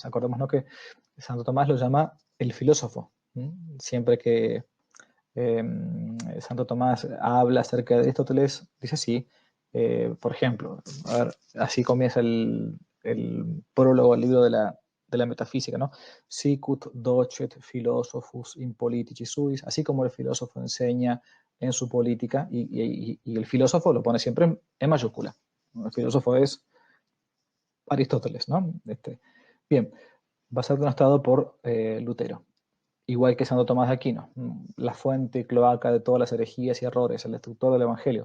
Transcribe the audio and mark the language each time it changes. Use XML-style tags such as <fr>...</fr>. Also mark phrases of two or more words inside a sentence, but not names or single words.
<es>Acordémonos que Santo Tomás lo llama el filósofo. Siempre que Santo Tomás habla acerca de Aristóteles, dice así, por ejemplo, a ver, así comienza el prólogo al libro de la metafísica, ¿no?</es> <la>Sicut docet philosophus in politici suis,</la> <es>así como el filósofo enseña en su política, y el filósofo lo pone siempre en mayúscula. El filósofo es Aristóteles, ¿no? Bien, va a ser denostado por Lutero, igual que Santo Tomás de Aquino, la fuente cloaca de todas las herejías y errores, el destructor del Evangelio.</es>